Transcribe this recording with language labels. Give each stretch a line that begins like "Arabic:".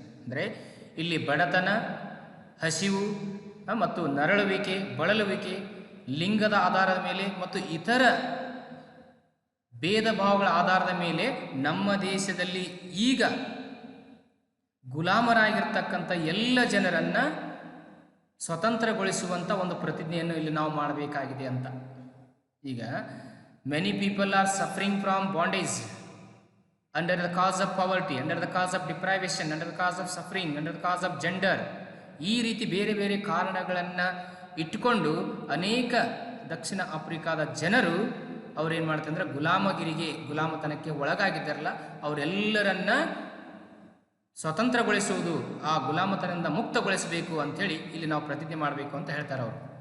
Kannada: ಅಂದರೆ ಇಲ್ಲಿ ಬಡತನ, ಹಸಿವು ಮತ್ತು ನರಳುವಿಕೆ, ಬಳಲುವಿಕೆ, ಲಿಂಗದ ಆಧಾರದ ಮೇಲೆ ಮತ್ತು ಇತರ ಭೇದ ಭಾವಗಳ ಆಧಾರದ ಮೇಲೆ ನಮ್ಮ ದೇಶದಲ್ಲಿ ಈಗ ಗುಲಾಮರಾಗಿರ್ತಕ್ಕಂಥ ಎಲ್ಲ ಜನರನ್ನು ಸ್ವತಂತ್ರಗೊಳಿಸುವಂಥ ಒಂದು ಪ್ರತಿಜ್ಞೆಯನ್ನು ಇಲ್ಲಿ ನಾವು ಮಾಡಬೇಕಾಗಿದೆ ಅಂತ. ಈಗ
English: Many people are suffering from bondage under the cause of poverty, under the cause of deprivation, under the cause of suffering, under the cause of gender.
Kannada: ಈ ರೀತಿ ಬೇರೆ ಬೇರೆ ಕಾರಣಗಳನ್ನು ಇಟ್ಟುಕೊಂಡು ಅನೇಕ ದಕ್ಷಿಣ ಆಫ್ರಿಕಾದ ಜನರು ಅವ್ರೇನು ಮಾಡ್ತಾರೆ ಅಂದರೆ ಗುಲಾಮತನಕ್ಕೆ ಒಳಗಾಗಿದ್ದಾರಲ್ಲ ಅವರೆಲ್ಲರನ್ನ ಸ್ವತಂತ್ರಗೊಳಿಸುವುದು, ಆ ಗುಲಾಮತನದಿಂದ ಮುಕ್ತಗೊಳಿಸಬೇಕು ಅಂಥೇಳಿ ಇಲ್ಲಿ ನಾವು ಪ್ರತಿಜ್ಞೆ ಮಾಡಬೇಕು ಅಂತ ಹೇಳ್ತಾರೆ ಅವರು.